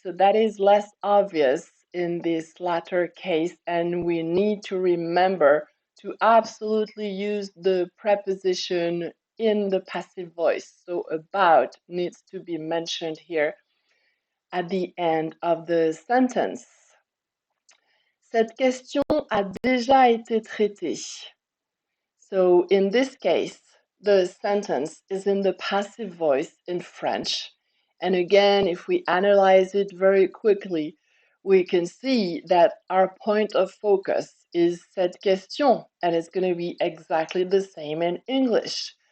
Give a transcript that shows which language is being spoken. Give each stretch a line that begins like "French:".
English: So that is less obvious in this latter case, and we need to remember to absolutely use the preposition in the passive voice. So about needs to be mentioned here at the end of the sentence.
French: Cette question a déjà été traitée.
English: So in this case, the sentence is in the passive voice in French. And again, if we analyze it very quickly, we can see that our point of focus is
French: cette question,
English: and it's going to be exactly the same in English.